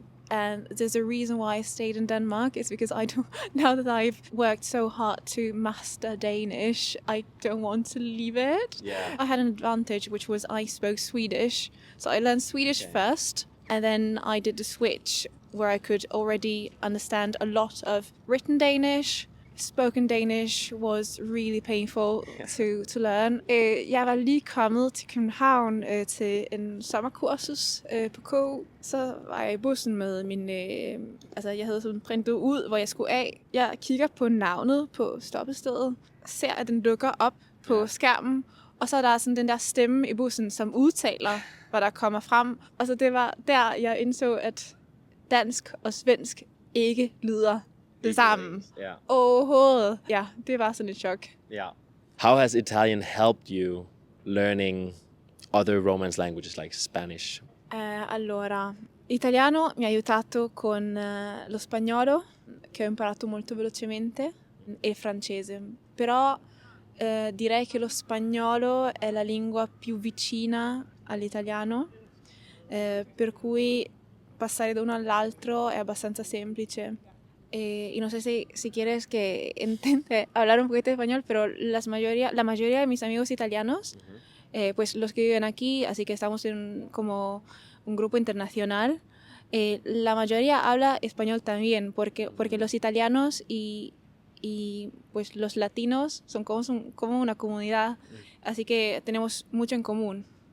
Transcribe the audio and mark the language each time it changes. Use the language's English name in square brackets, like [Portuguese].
[English] And there's a reason why I stayed in Denmark. It's because now that I've worked so hard to master Danish, I don't want to leave it. Yeah. I had an advantage, which was I spoke Swedish. So I learned Swedish first, and then I did the switch where I could already understand a lot of written Danish. Spoken Danish was really painful to learn. [Danish] Jeg var lige kommet til København til en sommerkursus på KU. Så var jeg i bussen med min... jeg havde sådan printet ud, hvor jeg skulle af. Jeg kigger på navnet på stoppestedet. Ser, at den dukker op på skærmen. Og så er der sådan den der stemme i bussen, som udtaler, hvad der kommer frem. Og så det var der, jeg indså, at dansk og svensk ikke lyder det sammen. Overhovedet. Ja, det var sådan et chok. [English] Yeah. How has Italian helped you learning other Romance languages like Spanish? [Italian] Allora, italiano mi ha aiutato con lo spagnolo, che ho imparato molto velocemente, e il francese. Però direi che lo spagnolo è la lingua più vicina all'italiano, per cui passare da uno all'altro è abbastanza semplice. [Spanish] Y no sé si quieres que intente hablar un poquito de español, pero la mayoría de mis amigos italianos, pues los que viven aquí, así que estamos como un grupo internacional, la mayoría habla español también, porque los italianos y pues los latinos son como una comunidad, así que tenemos mucho en común.